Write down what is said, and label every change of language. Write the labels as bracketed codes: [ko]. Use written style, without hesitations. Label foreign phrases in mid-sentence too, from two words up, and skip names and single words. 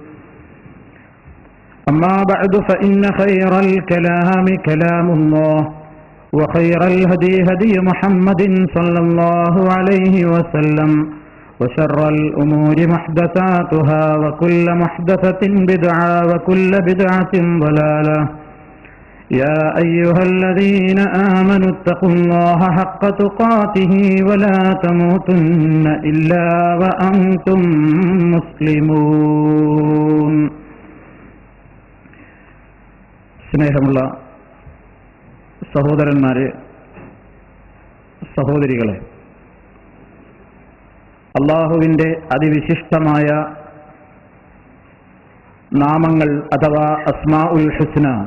[ar] أما بعد فإن خير الكلام كلام الله، وخير الهدي هدي محمد صلى الله عليه وسلم، وشر الأمور محدثاتها وكل محدثة بدعة وكل بدعة ضلالة. يا أيها الذين آمنوا اتقوا الله حق تقاته ولا تموتن إلا وأنتم مسلمون. [ml] സ്നേഹമുള്ള സഹോദരന്മാരെ, സഹോദരികളെ, അല്ലാഹുവിൻ്റെ അതിവിശിഷ്ടമായ നാമങ്ങൾ അഥവാ [ar] الأسماء الحسنى,